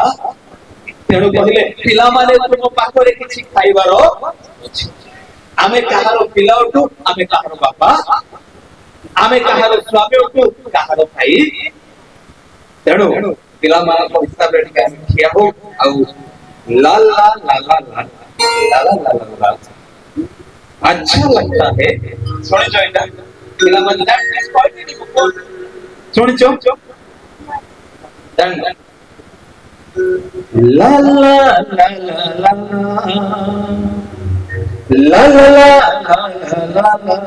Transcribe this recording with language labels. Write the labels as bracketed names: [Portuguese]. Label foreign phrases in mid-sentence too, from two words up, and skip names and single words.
[Odia] ତେଣୁ କହିଲେ ପିଲାମାନେ ତୁମ ପାଖରେ କିଛି ଖାଇବାର ଅଛି। ଆମେ କାହାର ପିଲା ଅଟୁ, ଆମେ କାହାର ବାପା, ଆମେ କାହାର ସ୍ୱାମୀ ଅଟୁ, କାହାର ଭାଇ। ତେଣୁ ପିଲାମାନଙ୍କ ହିସାବରେ ଟିକେ ଆମେ ଠିଆ ହଉ ଆଉ ଲା ଲା ଲା ଲା ଲା ଲା ଲା ଲା ଲା [Hindi] अच्छा लगता है। [Odia] ଶୁଣିଛ ଏଇଟା ପିଲାମାନେ ଶୁଣିଛ ଲା ଲା ଲା ଲା ଲା La la la la la la